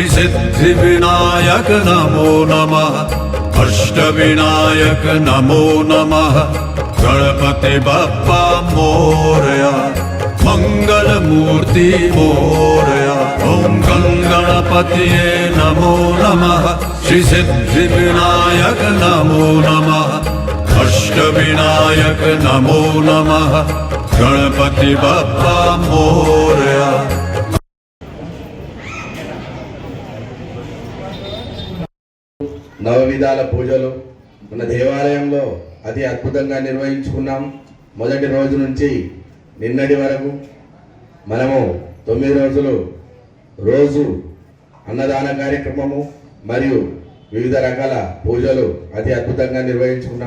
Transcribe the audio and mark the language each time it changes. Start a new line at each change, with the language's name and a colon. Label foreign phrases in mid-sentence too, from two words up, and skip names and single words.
Sanskrit: सिद्धि विनायक नमो नमः, अष्टविनायक नमो नमः,
Marathi: गणपति बप्पा मोरया, मंगल मूर्ति मोरया।
Sanskrit: ओम गणपतये नमो नमः, श्री सिद्धि विनायक नमो नमः, अष्टविनायक नमो नमः,
Marathi: गणपति बप्पा मोरया।
Telugu: నవవిధాల పూజలు మన దేవాలయంలో అతి అద్భుతంగా నిర్వహించుకున్నాం. మొదటి రోజు నుంచి నిన్నటి వరకు మనము 9 రోజులు రోజు అన్నదాన కార్యక్రమము మరియు వివిధ రకాల పూజలు అతి అద్భుతంగా నిర్వహించుకున్నాం.